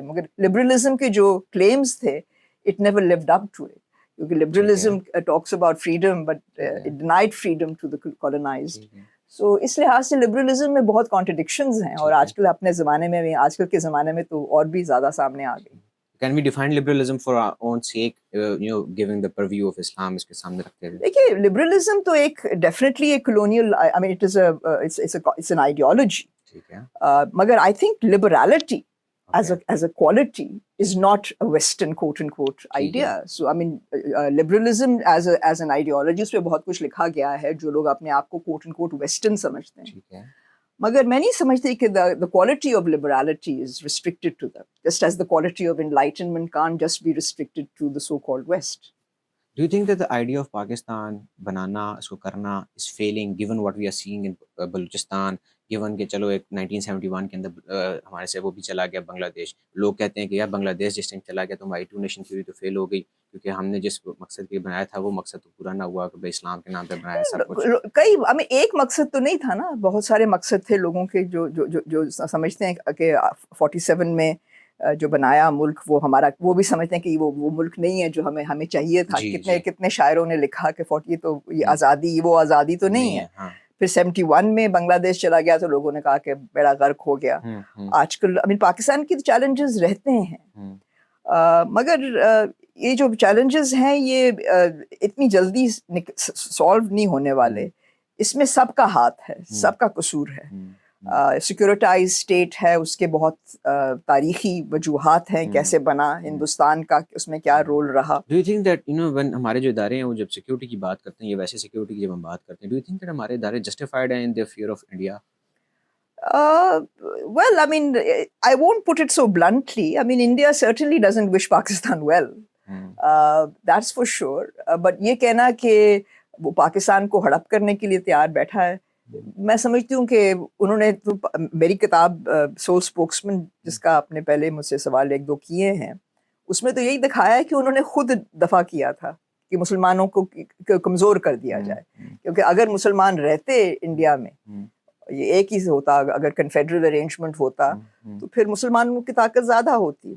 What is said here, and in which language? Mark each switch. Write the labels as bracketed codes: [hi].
[ur] مگر لبرلزم کے جو کلیمز تھے [en] It never lived up to it, کیونکہ liberalism talks about freedom but it denied freedom to the colonised. [ur] سو اس لحاظ سے لبرلزم میں بہت کانٹرڈکشنز ہیں, اور آج کل اپنے زمانے میں, آج کل کے زمانے میں تو اور بھی زیادہ سامنے آ گئی. [en] Can we define liberalism for our own sake, giving the purview of Islam [ur] اس کے سامنے رکھتے ہوئے؟ دیکھیے لبرلزم تو ایک ڈیفینیٹلی ایک colonial, [en] I mean it's an ideology, مگر I think liberality as a quality is not a Western quote unquote idea. So I mean liberalism as an ideology, [ur] اس پہ بہت کچھ لکھا گیا ہے جو لوگ اپنے آپ کو [en] quote unquote Western [ur] سمجھتے ہیں, مگر میں نہیں سمجھتی کہ [en] the quality of liberality is restricted to them, just as the quality of enlightenment can't just be restricted to the so-called West. Do you think that the idea of Pakistan [ur] بنانا, اس کو کرنا [en] is failing given what we are seeing in Balochistan, given [ur] کہ چلو ایک 1971 کے اندر ہمارے سے وہ بھی چلا گیا بنگلہ دیش. لوگ کہتے ہیں کہ یار بنگلہ دیش جس ٹائم چلا گیا تو ہماری 2 نیشن تھیوری تو فیل ہو گئی, کیونکہ ہم نے جس مقصد کے بنایا تھا وہ مقصد تو پورا نہ ہوا کہ بھائی اسلام کے نام پہ بنایا سب کچھ. کئی ہمیں ایک مقصد تو نہیں تھا نا, بہت سارے مقصد تھے لوگوں کے جو سمجھتے ہیں کہ 47 میں جو بنایا ملک وہ ہمارا, وہ بھی سمجھتے ہیں کہ وہ ملک نہیں ہے جو ہمیں چاہیے تھا. کتنے شاعروں نے لکھا کہ یہ آزادی, وہ آزادی تو نہیں ہے. پھر 71 میں بنگلہ دیش چلا گیا تو لوگوں نے کہا کہ بیڑا غرق ہو گیا. آج کل پاکستان کی چیلنجز رہتے ہیں, مگر یہ جو چیلنجز ہیں یہ اتنی جلدی سالو نہیں ہونے والے. اس میں سب کا ہاتھ ہے, سب کا قصور ہے. سیکورٹائز اسٹیٹ ہے, اس کے بہت تاریخی وجوہات ہیں کیسے بنا ہندوستان کا, اس میں کیا رول رہا. [en] do you think that when [ur] ہمارے جو ادارے ہیں وہ جب سیکورٹی کی بات کرتے ہیں یا ویسے سیکورٹی کی جب ہم بات کرتے ہیں, [en] do you think that [ur] ہمارے ادارے جسٹیفائڈ ہیں [en] In their fear of India? Well, I mean, I won't put it so bluntly. I mean, India certainly doesn't wish Pakistan well. That's for sure. [ur] But یہ کہنا کہ وہ پاکستان کو ہڑپ کرنے کے لیے تیار بیٹھا ہے, میں سمجھتی ہوں کہ انہوں نے تو میری کتاب سول اسپوکسمین جس کا آپ نے پہلے مجھ سے سوال ایک دو کیے ہیں, اس میں تو یہی دکھایا ہے کہ انہوں نے خود دفاع کیا تھا کہ مسلمانوں کو کمزور کر دیا جائے, کیونکہ اگر مسلمان رہتے انڈیا میں یہ ایک ہی سے ہوتا, اگر کنفیڈرل ارینجمنٹ ہوتا تو پھر مسلمانوں کی طاقت زیادہ ہوتی.